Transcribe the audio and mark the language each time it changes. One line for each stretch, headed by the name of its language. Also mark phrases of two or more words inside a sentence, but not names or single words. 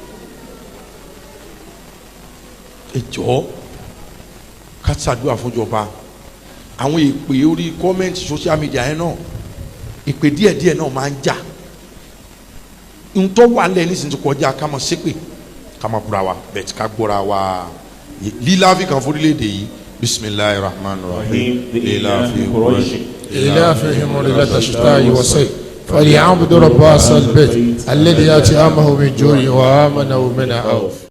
Yoruba: Ẹ jọ̀ọ́ ká ṣàdúrà fúnjọba àwọn ìpè orí kọ́mẹ́ǹtì
English: social media
Yoruba: yẹn náà ìpè díẹ̀díẹ̀ náà máa ń jà ntọ́ wà lẹ́yìn nísìnyí tó kọjá ká máa ṣépè ká máa búra wa bẹ́ẹ̀ ká gbọ́ra wa líláfi kan fúrílẹ̀-èdè yìí
Arabic: بسم الله الرحمن الرحيم إلافهم رحلة الشتاء والصيف فليعبدوا رب هذا البيت الذي آتاهم من جوع وآمنوا من خوف.